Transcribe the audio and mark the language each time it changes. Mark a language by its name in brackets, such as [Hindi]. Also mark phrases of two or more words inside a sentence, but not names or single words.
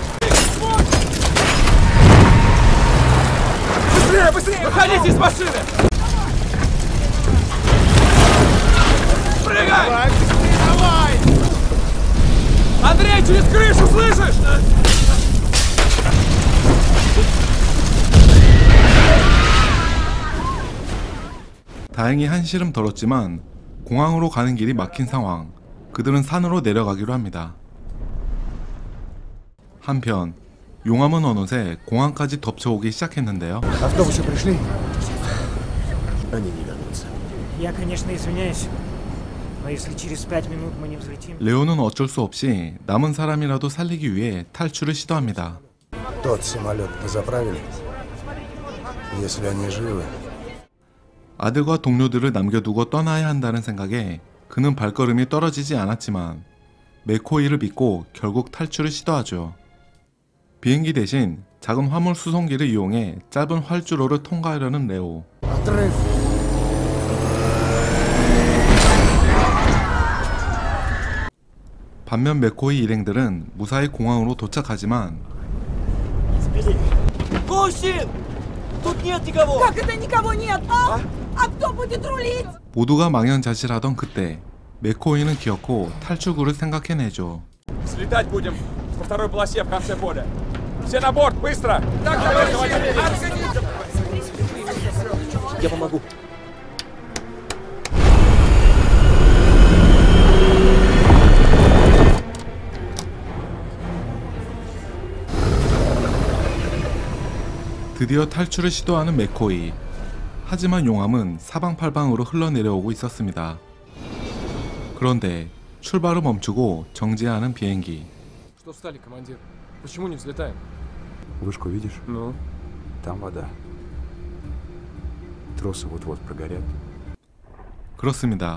[Russian] Быстрее! Выходите из машины! Прыгай! Давай, быстрее, давай! Андрей, через крышу, слышишь? [Korean] 다행히 한시름 덜었지만 공항으로 가는 길이 막힌 상황. 그들은 산으로 내려가기로 합니다. 한편 용암은 어느새 공항까지 덮쳐오기 시작했는데요. [Russian] Автобусы пришли? Они не вернутся. Я, конечно, извиняюсь, но если через 5 минут мы не взлетим... [Korean] 레오는 어쩔 수 없이 남은 사람이라도 살리기 위해 탈출을 시도합니다. [Russian] Тот самолет позаправили? Если они живы. [Korean] 아들과 동료들을 남겨두고 떠나야 한다는 생각에 그는 발걸음이 떨어지지 않았지만 맥코이를 믿고 결국 탈출을 시도하죠. 비행기 대신 작은 화물 수송기를 이용해 짧은 활주로를 통과하려는 레오. 반면 맥코이 일행들은 무사히 공항으로 도착하지만 [Russian] Как это никого нет, а? А кто будет рулить? [Korean] 모두가 망연자실하던 그때 맥코이는 기어코 탈출구를 생각해내죠. [Russian] Слетать будем по второй полосе в конце поля. Все на борт, быстро! Так, товарищи! Я помогу. [Korean] 드디어 탈출을 시도하는 맥코이. 하지만 용암은 사방팔방으로 흘러내려오고 있었습니다. 그런데 출발을 멈추고 정지하는 비행기. [Russian] Что встали, командир? Почему не взлетаем? Вышку видишь? Ну? Там вода. Тросы вот-вот прогорят. [Korean] 그렇습니다.